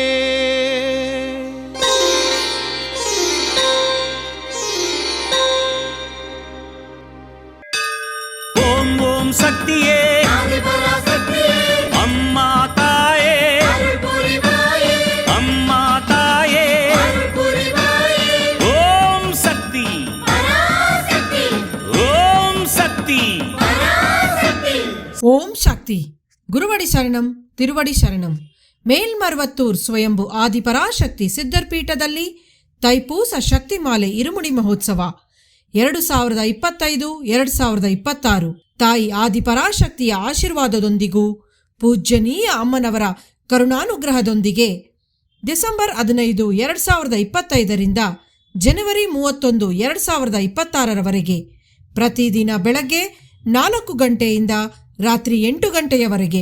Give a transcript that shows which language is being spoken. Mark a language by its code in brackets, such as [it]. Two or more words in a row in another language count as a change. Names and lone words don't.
[ta] ஓம் ஓம் சக்தியே அம்மா தாயே, அம்மா தாயே, ஓம் சக்தி, ஓம் சக்தி, ஓம் சக்தி. குருவடி சரணம், திருவடி சரணம். [kn] ಮೇಲ್ಮರ್ವತ್ತೂರ್ ಸ್ವಯಂಭು ಆದಿಪರಾಶಕ್ತಿ ಸಿದ್ಧರ್ಪೀಠದಲ್ಲಿ ತೈಪೂಸ ಶಕ್ತಿಮಾಲೆ ಇರುಮುಡಿ ಮಹೋತ್ಸವ 2025-2026 ತಾಯಿ ಆದಿಪರಾಶಕ್ತಿಯ ಆಶೀರ್ವಾದದೊಂದಿಗೂ ಪೂಜ್ಯನೀಯ ಅಮ್ಮನವರ ಕರುಣಾನುಗ್ರಹದೊಂದಿಗೆ ಡಿಸೆಂಬರ್ 15, 2025 ಜನವರಿ 31, 2026 ಪ್ರತಿದಿನ ಬೆಳಗ್ಗೆ 4 ಗಂಟೆಯಿಂದ ರಾತ್ರಿ 8 ಗಂಟೆಯವರೆಗೆ